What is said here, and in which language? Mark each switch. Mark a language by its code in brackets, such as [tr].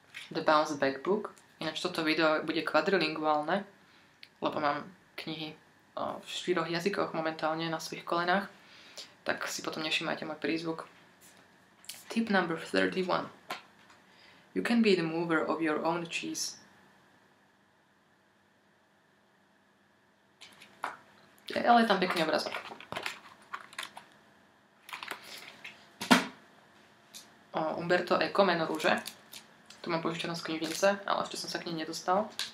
[sk] The Bounce Back Book. Ináč toto video bude kvadrilinguálne, lebo mám knihy v 4 jazykoch momentálne na svojich kolenách, tak si potom nevšimajte môj prízvuk. [en] Tip number 31. You can be the mover of your own cheese. [sk] Ale je tam pekný obrazok. Umberto Eco, Meno rúže. Tu mám požičanú z knižnice, ale ešte som sa k nej nedostal.